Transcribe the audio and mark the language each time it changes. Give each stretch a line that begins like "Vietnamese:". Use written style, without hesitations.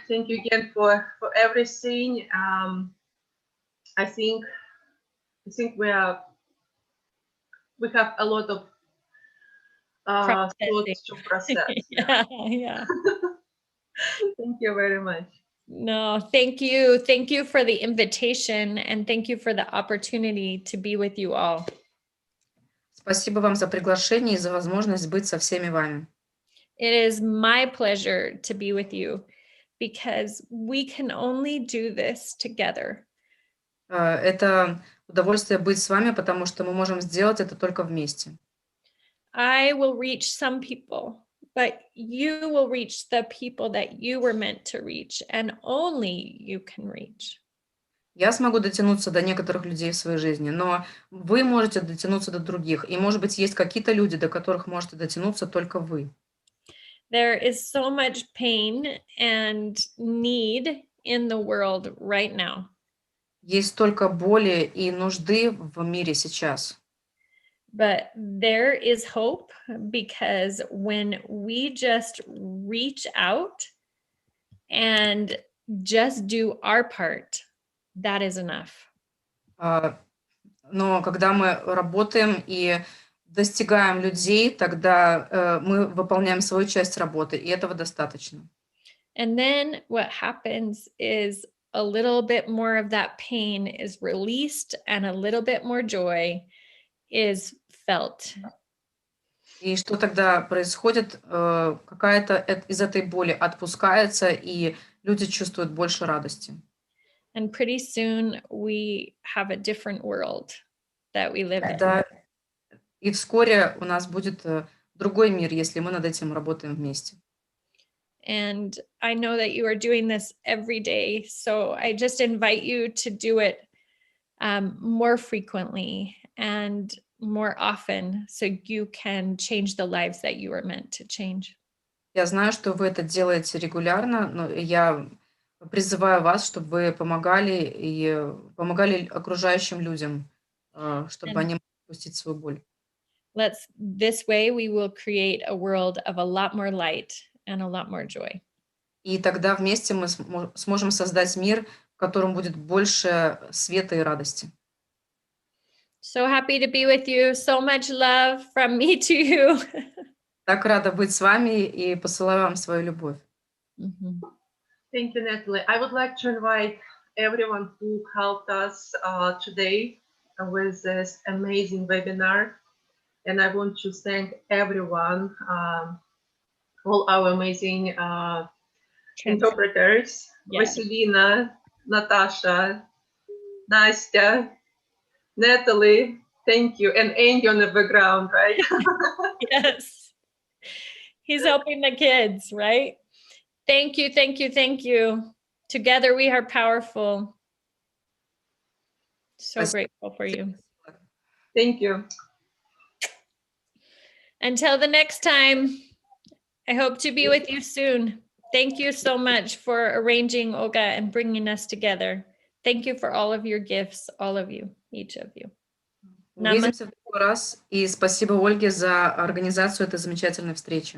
English: Thank you again for everything. I think we have a lot of thoughts to process. Yeah, yeah. Thank you very much. No, thank you. Thank you for the invitation and thank you for the opportunity to be with you all.
Russian: Спасибо вам за приглашение и за возможность быть со всеми вами.
English: It is my pleasure to be with you because we can only do this together.
Russian: Это удовольствие быть с вами, потому что мы можем сделать это только вместе.
English: I will reach some people, but you will reach the people that you were meant to reach and only you can reach.
Russian: Я смогу дотянуться до некоторых людей в своей жизни, но вы можете дотянуться до других. И, может быть, есть какие-то люди, до которых можете дотянуться только вы.
English: There is so much pain and need in the world right now.
Russian: Есть столько боли и нужды в мире сейчас.
English: But there is hope because when we just reach out and just do our part, that is enough.
Russian: Но когда мы работаем и достигаем людей, тогда мы выполняем свою часть работы, и этого достаточно.
English: And then what happens is a little bit more of that pain is released and a little bit more joy is felt.
Russian: И что тогда происходит? Какая-то из этой боли отпускается, и люди чувствуют больше радости.
English: And pretty soon we have a different world that we live in.
Russian: Да. И вскоре у нас будет другой мир, если мы над этим работаем вместе.
English: And I know that you are doing this every day. So I just invite you to do it more frequently and more often so you can change the lives that you were meant to change.
Russian: Я знаю, что вы это делаете регулярно, но я призываю вас, чтобы вы помогали и помогали окружающим людям, чтобы они могли отпустить свою боль.
English: This way we will create a world of a lot more light and a lot more joy.
Russian: И тогда вместе мы сможем создать мир, в котором будет больше света и радости.
English: So happy to be with you. So much love from me to you.
Russian: Так рада быть с вами и посылаю вам свою любовь.
English: Thank you, Natalie. I would like to invite everyone who helped us today with this amazing webinar. And I want to thank everyone, all our amazing interpreters, Vasilina, Natasha, Nastya, Natalie, thank you. And Andy on the background, right? Yes. He's helping the kids, right? Thank you, thank you, thank you. Together we are powerful. So grateful for you. Thank you. Until the next time, I hope to be with you soon. Thank you so much for arranging, Olga, and bringing us together. Thank you for all of your gifts, all of you, each of you.
Russian: Увидимся в другой раз. И спасибо Ольге за организацию этой замечательной встречи.